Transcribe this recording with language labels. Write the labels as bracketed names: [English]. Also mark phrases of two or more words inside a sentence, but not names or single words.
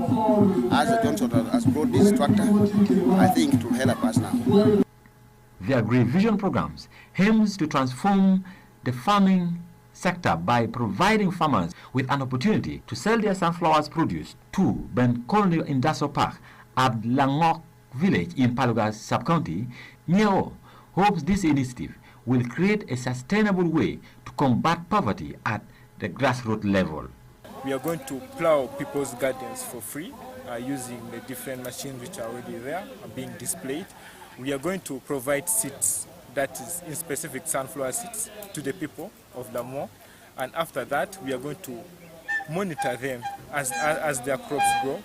[English] As Johnson has brought this tractor, I think it will help us now. The Agri-Vision programs aims to transform the farming sector by providing farmers with an opportunity to sell their sunflowers produce to Ben Colonial Industrial Park at Langok village in Paluga sub-county. Nyeko hopes this initiative will create a sustainable way to combat poverty at the grassroots level. We are going to plow people's gardens for free using the different machines which are already there and being displayed. We are going to provide seeds, that is in specific sunflower seeds, to the people of Lamoa, and after that we are going to monitor them as their crops grow.